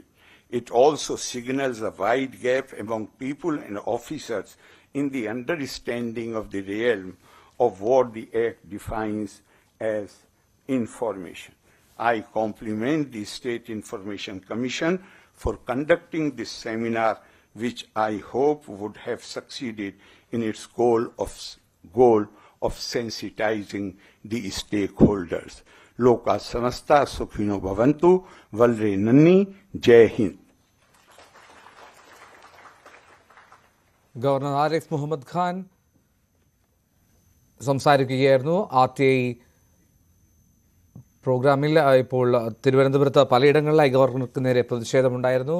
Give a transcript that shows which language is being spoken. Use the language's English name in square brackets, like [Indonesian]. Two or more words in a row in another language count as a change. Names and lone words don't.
[English] It also signals a wide gap among people and officers in the understanding of the realm of what the Act defines as information. I compliment the State Information Commission for conducting this seminar, which I hope would have succeeded in its goal of sensitizing the stakeholders. [Sanskrit] लोका समस्ता सुखिनो भवन्तु, [Malayalam] വളരെ നന്ദി, [Hindi] जय हिन्द. [Malayalam] ഗവർണർ ആരിഫ് മുഹമ്മദ് ഖാൻ സംസാരിക്കുകയായിരുന്നു. RTI പ്രോഗ്രാമിൽ ഇപ്പോൾ തിരുവനന്തപുരത്ത് പലയിടങ്ങളിലായി ഗവർണർക്ക് നേരെ പ്രതിഷേധമുണ്ടായിരുന്നു.